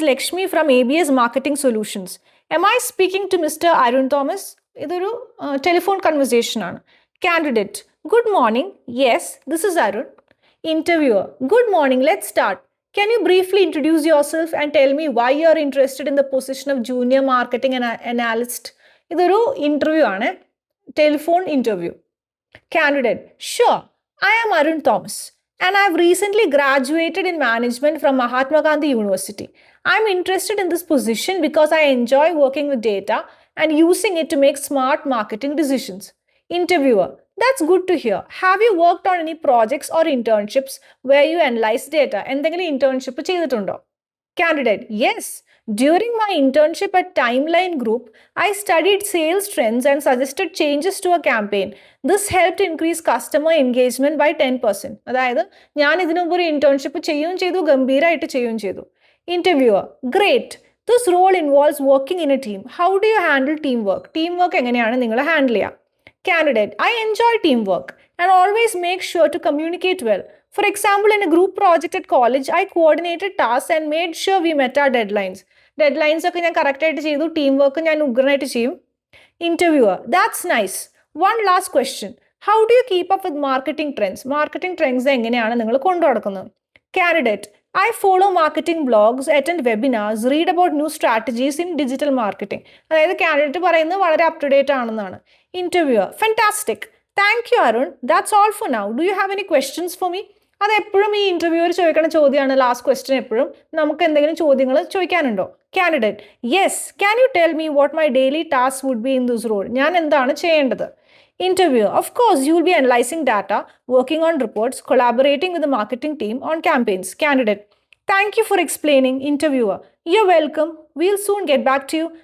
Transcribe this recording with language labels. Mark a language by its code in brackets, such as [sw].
[en] Lakshmi from ABS Marketing Solutions. Am I speaking to Mr. Arun Thomas? [ml] ഇതൊരു telephone conversation ആണ്. [en] Candidate: Good morning. Yes, this is Arun. Interviewer: Good morning. Let's start. Can you briefly introduce yourself and tell me why you are interested in the position of junior marketing analyst? [ml] ഇതൊരു interview ആണ്, telephone interview. [en] Candidate: Sure, I am Arun Thomas and I have recently graduated in management from Mahatma Gandhi University. I am interested in this position because I enjoy working with data and using it to make smart marketing decisions. Interviewer: That's good to hear. Have you worked on any projects or internships where you analyze data? [ml] എന്തെങ്കിലും internship ചെയ്തിട്ടുണ്ടോ? [en] Candidate: Yes. During my internship at Timeline Group, I studied sales trends and suggested changes to a campaign. This helped increase customer engagement by 10%. [ml] അതായത് ഞാൻ ഇതിനു മുമ്പ് ഒരു internship ചെയ്യുകയും ചെയ്തു, ഗംഭീരമായിട്ട് ചെയ്യുകയും ചെയ്തു. [en] Interviewer: Great. This role involves working in a team. How do you handle teamwork? [ml] Teamwork എങ്ങനെയാണ് നിങ്ങൾ ഹാൻഡിൽ ചെയ്യുക? [en] Candidate: I enjoy teamwork and always make sure to communicate well. For example, in a group project at college, I coordinated tasks and made sure we met our deadlines. [ml] Deadlines ഒക്കെ ഞാൻ കറക്റ്റായിട്ട് ചെയ്തു, team work ഞാൻ ഉഗ്രനായിട്ട് ചെയ്യും. [en] Interviewer: That's nice. One last question. How do you keep up with marketing trends? [ml] Marketing trends എങ്ങനെയാണ് നിങ്ങൾ കൊണ്ടു നടക്കുന്നത്? [en] Candidate: I follow marketing blogs, attend webinars, read about new strategies in digital marketing. [ml] അതായത് candidate പറയുന്നത് വളരെ up to date ആണെന്നാണ്. [en] Interviewer: Fantastic. Thank you, Arun. That's all for now. Do you have any questions for me? [ml] അത് എപ്പോഴും ഈ interviewer ചോദിക്കുന്ന ചോദ്യമാണ്, last question എപ്പോഴും. നമുക്ക് എന്തെങ്കിലും ചോദ്യങ്ങൾ ചോദിക്കാനുണ്ടോ? [en] Candidate: Yes. Can you tell me what my daily tasks would be in this role? [ml] ഞാൻ എന്താണ് ചെയ്യേണ്ടത്? [en] Interviewer: Of course, you will be analyzing data, working on reports, collaborating with the marketing team on campaigns. Candidate: Thank you for explaining. Interviewer: You're welcome. We'll soon get back to you.